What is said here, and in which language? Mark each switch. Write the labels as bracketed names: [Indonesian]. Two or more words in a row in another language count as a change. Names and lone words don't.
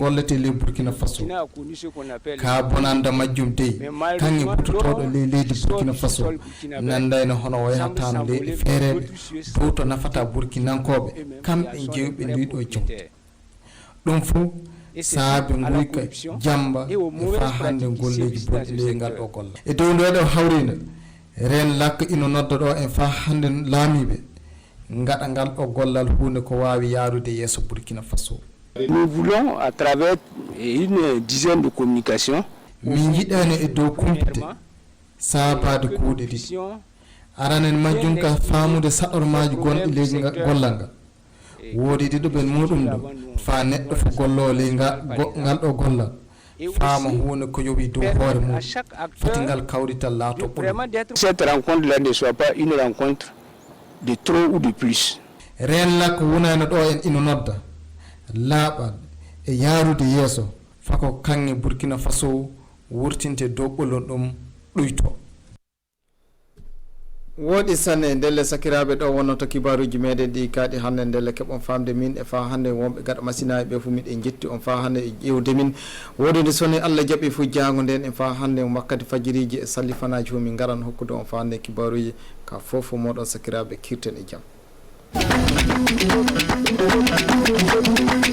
[Fula] gollete ley burkina faso ka bonanda majjum dey kanŋe butotoɗo ley leydi burkina faso nandayno hono o yahatano leyɗe feereɓe dow to nafata burkinankoɓe kamɓe jewɓe ndiɗo jewte ɗum fo saabi guyka jamba e fa hande golleji bonɗi ley ngal ɗo golla e dow ndeɗo hawride ren lakka ino nodda ɗo en fa hande laamiɓe gaɗa ngal ɗo gollal hunde ko wawi yaarude yeeso burkina faso. [French] Nous voulons à travers une dizaine de communications [Fula] min jiɗani e dow kumpite saabade kuuɗe ɗiɗi aranen majjum ka faamude saɗormaji gonɗi leydi gollal ngal woodi ɗiɗo muɗum ɗo fa neɗɗo fo gollo ley ngal ɗo gollal faama hunde ko yoɓi dow hoore mum foti ngal kawrital laato ɓuuri. [French] Cette rencontre là ne soit pas une rencontre de trop ou de plus. [Fula] Ren lakko wonano ɗo en ino nodda laaɓal e yaarude yeeso fako kanŋe burkina faso wurtinte dow ɓolon ɗum ɗuyto. woɗi sanne ndelle sakiraɓe ɗo wonnoto kibaruji meɗen ɗi kaaɗi hannde ndelle keɓon famde min e fa hannde wonɓe gaɗa masinaji ɓe fo miɗen jetti on fa hannde e ƴewde min woodi nde soni Allah jaaɓi fo jango nden e fa hannde wakkati fajiriji e sallifanaji fo min garan hokkude on fa hannde kibaruji ka fofo moɗon sakiraɓe kirten e jaam.